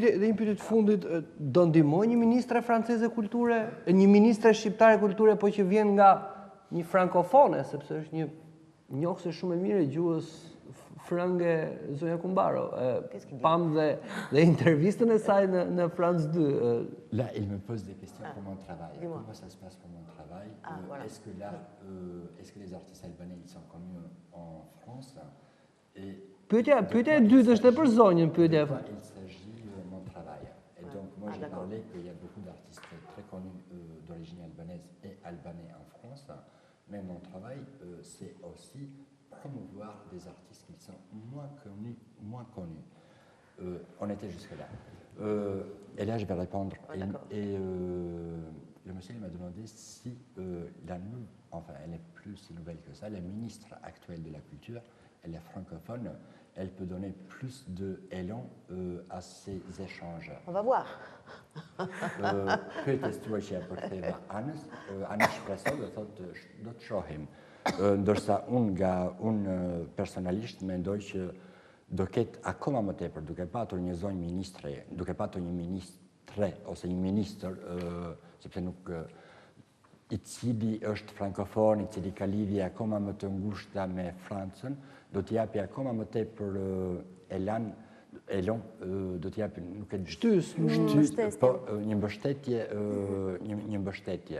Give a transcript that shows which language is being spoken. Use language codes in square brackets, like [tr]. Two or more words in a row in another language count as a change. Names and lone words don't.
[sq] Dhe një pyetje të fundit, do ndihmojë një ministre franceze kulture, një ministre shqiptare kulture, po që vjen nga një frankofone, sepse është një njohëse shumë e mirë e gjuhës frënge Zonja Kumbaro. Pam dhe intervistën e saj në France 2. [fr] Là, il me pose des questions pour mon travail. Comment ça se passe pour mon travail? Est-ce que les artistes albanais sont connus en France? [sq] Pyetja e dytë është e për zonjën, pyetja. [fr] Il s'agit de mon travail. Et donc, moi, j'ai parlé qu'il y a beaucoup d'artistes très connus d'origine albanaise et albanais en France, mais mon travail, c'est aussi promouvoir des artistes qui sont moins connus. On était jusque-là. Et là, je vais répondre. Le monsieur m'a demandé si enfin, elle n'est plus si nouvelle que ça, la ministre actuelle de la Culture, elle est francophone, elle peut donner plus d'élan à ces échanges. On va voir. [sq] Pyetja tuaja për theva anës shpresoj do të shohim. Ndërsa unë personalisht mendoj që do ketë akoma më tepër, duke patur një zonjë ministre, duke patur një ministre ose një ministër, sepse nuk i cili është frankofon, i cili ka lidhje akoma më të ngushta me Francën, do t'i japi akoma më tepër elan, do t'i japi, nuk e di, po një mbështetje.